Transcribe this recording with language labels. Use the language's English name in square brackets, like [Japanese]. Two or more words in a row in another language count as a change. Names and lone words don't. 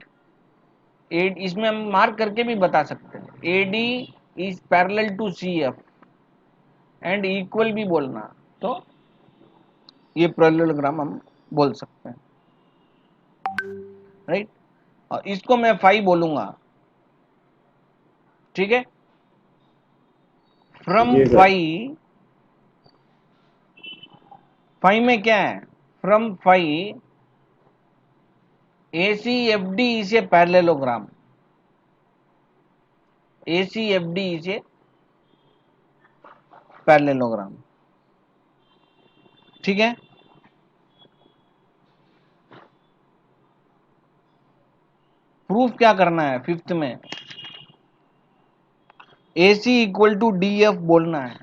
[Hindi] इसमें हम मार्क करके भी बता सकते हैं, [English] AD is parallel to CF and equal [Hindi] भी बोलना, तो ये पैरेललोग्राम हम बोल सकते हैं, राइट। और इसको मैं 5 बोलूंगा, ठीक है। फ्रॉम जी सर। 5 में क्या है, [English] फ्रॉम 5 ACFD is a parallelogram, ACFD is a parallelogram, [Hindi] ठीक है। प्रूफ क्या करना है 5th में, [English] AC equal to DF [Hindi] बोलना है।